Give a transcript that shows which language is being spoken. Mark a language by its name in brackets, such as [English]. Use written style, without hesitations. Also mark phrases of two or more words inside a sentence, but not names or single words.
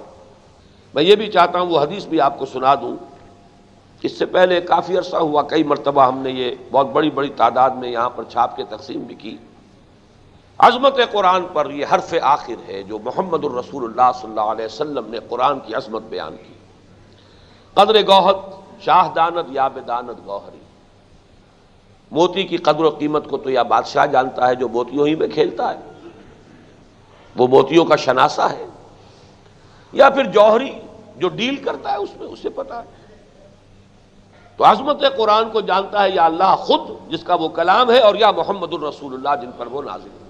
[Urdu] میں یہ بھی چاہتا ہوں وہ حدیث بھی آپ کو سنا دوں، اس سے پہلے کافی عرصہ ہوا، کئی مرتبہ ہم نے یہ بہت بڑی تعداد میں یہاں پر چھاپ کے تقسیم بھی کی۔ عظمت قرآن پر یہ حرف آخر ہے جو محمد الرسول اللہ [Arabic] صلی اللہ علیہ وسلم [Urdu] نے قرآن کی عظمت بیان کی. [Persian] قدر گوہر شاہ داند یا بداند گوہری. [Urdu] موتی کی قدر و قیمت کو تو یا بادشاہ جانتا ہے جو موتیوں ہی میں کھیلتا ہے، وہ موتیوں کا شناسہ ہے، یا پھر جوہری جو ڈیل کرتا ہے اس میں، اسے پتا ہے. تو عظمت قرآن کو جانتا ہے یا اللہ خود جس کا وہ کلام ہے، اور یا محمد الرسول اللہ جن پر وہ نازل ہوا.